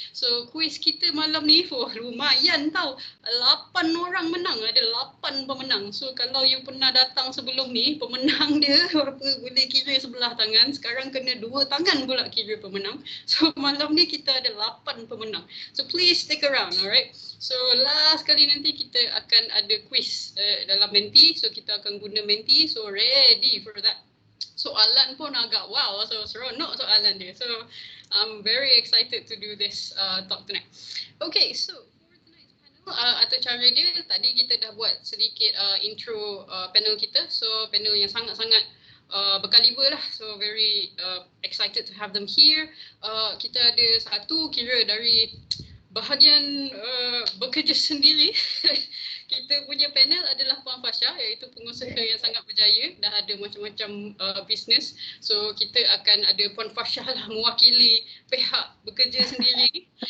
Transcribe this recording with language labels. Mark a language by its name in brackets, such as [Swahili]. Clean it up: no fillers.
[Malay] So quiz kita malam ni lumayan tau. 8 orang menang, ada 8 pemenang. So kalau you pernah datang sebelum ni, pemenang dia berapa boleh kira sebelah tangan. Sekarang kena 2 tangan pula kira pemenang. So malam ni kita ada 8 pemenang. [English] So please stick around, alright? [Malay] So last kali nanti kita akan ada quiz dalam Menti. So kita akan guna Menti. [English] So ready for that. [Malay] Soalan pun agak wow, so seronok soalan dia. [English] So I'm very excited to do this talk tonight. Okay, so for tonight's panel, [Malay] atau cara dia, tadi kita dah buat sedikit intro panel kita. So panel yang sangat-sangat berkaliber lah. [English] So very excited to have them here. [Malay] Kita ada satu kira dari bahagian bekerja sendiri. Kita punya panel adalah Puan Fasha, iaitu pengusaha yang sangat berjaya, dah ada macam-macam bisnes. So kita akan ada Puan Fasha lah mewakili pihak bekerja sendiri.